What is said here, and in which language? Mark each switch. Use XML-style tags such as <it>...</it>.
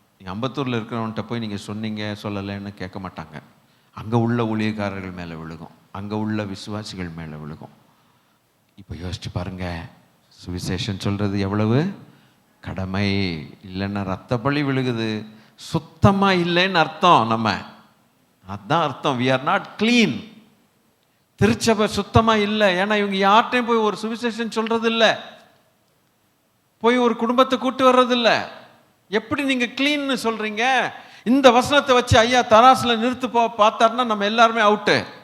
<ta>நீங்கள் அம்பத்தூரில் இருக்கிறவன்கிட்ட போய் நீங்கள் சொன்னீங்க சொல்லலைன்னு கேட்க மாட்டாங்க. அங்கே உள்ள ஊழியக்காரர்கள் மேலே விழுகும், அங்கே உள்ள விசுவாசிகள் மேலே விழுகும். இப்போ யோசிச்சு பாருங்க, சுவிசேஷன் சொல்கிறது எவ்வளவு கடமை. இல்லைன்னா ரத்த பழி விழுகுது, சுத்தமா இல்லைன்னு அர்த்தம். நம்ம அதான் அர்த்தம்,</ta> <en>we are not clean.</en> <ta>திருச்சபை சுத்தமா இல்லை. ஏன்னா இவங்க யார்கிட்டையும் போய் ஒரு சுவிசேஷம் சொல்றது இல்லை, போய் ஒரு குடும்பத்தை கூட்டு வர்றது இல்லை. எப்படி நீங்க கிளீன்னு சொல்றீங்க? இந்த வசனத்தை வச்சு ஐயா தராசுல நிறுத்து பார்த்தாருன்னா நம்ம எல்லாருமே அவுட்டு.</ta>